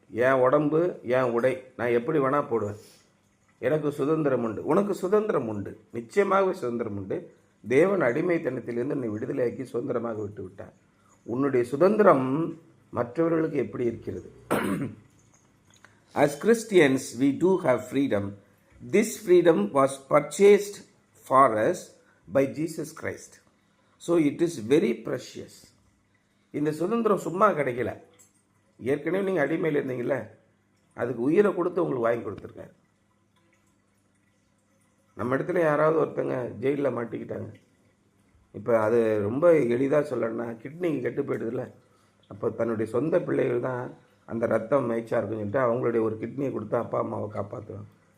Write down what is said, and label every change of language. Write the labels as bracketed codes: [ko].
[ta] என் உடம்பு, என் உடை, நான் எப்படி வேணால் போடுவேன், எனக்கு சுதந்திரம் உண்டு. உனக்கு சுதந்திரம் உண்டு, நிச்சயமாகவே சுதந்திரம் உண்டு. தேவன் அடிமைத்தனத்திலிருந்து நீ விடுதலையாக்கி சுதந்திரமாக விட்டு விட்டார். உன்னுடைய சுதந்திரம் மற்றவர்களுக்கு எப்படி இருக்கிறது? [en] As Christians, we do have freedom. This freedom was purchased for us by Jesus Christ. So it is very precious. [ta] இந்த சுதந்திரம் சும்மா கிடைக்கல. ஏற்கனவே நீங்கள் அடிமையில் இருந்தீங்களே, அதுக்கு உயிரை கொடுத்து உங்களுக்கு வாங்கி கொடுத்துருக்காரு. நம்ம இடத்துல யாராவது ஒருத்தங்க ஜெயிலில் மாட்டிக்கிட்டாங்க, இப்போ அது ரொம்ப எளிதாக சொல்லணும்னா கிட்னிக்கு கெட்டு போயிடுதுல்ல, அப்போ தன்னுடைய சொந்த பிள்ளைகள் தான் அந்த ரத்தம் மேய்ச்சா இருக்குன்னு சொல்லிட்டு அவங்களுடைய ஒரு கிட்னியை கொடுத்து அப்பா அம்மாவை காப்பாற்றுவாங்க.